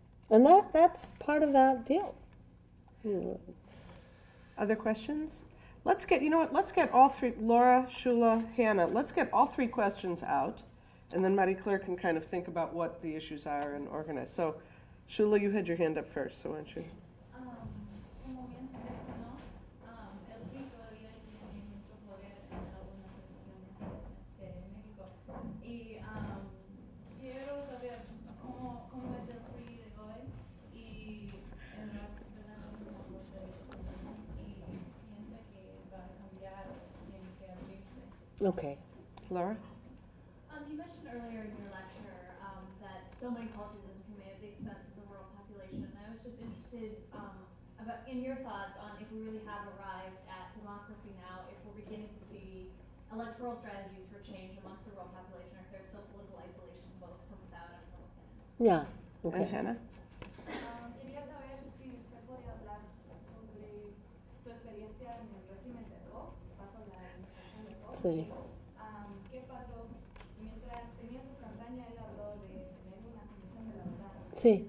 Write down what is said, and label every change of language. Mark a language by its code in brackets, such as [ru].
[en] And that's part of that deal. Other questions? Let's get, you know what, let's get all three, Laura, Shula, Hannah, let's get all three questions out, and then Marie Claire can kind of think about what the issues are and organize. So, Shula, you had your hand up first, so why don't you? [es] Como bien mencionó, el PRI todavía tiene mucho poder en algunas regiones de México. Y quiero saber cómo es el PRI de hoy y en las relaciones con los derechos humanos y piensa que va a cambiar o tiene que abrirse. [en] Okay. Laura? You mentioned earlier in your lecture that so many policies have been made at the expense of the rural population. And I was just interested about in your thoughts on if we really have arrived at democracy now, if we're beginning to see electoral strategies for change amongst the rural population, or if there's still political isolation both from without and from within. Yeah. And Okay. Hannah? [es] Quería saber si usted podía hablar sobre su experiencia en el régimen de Fox, bajo la administración de Fox. Sí. ¿Qué pasó? Mientras tenía su campaña, él habló de tener una comisión de la verdad. Sí.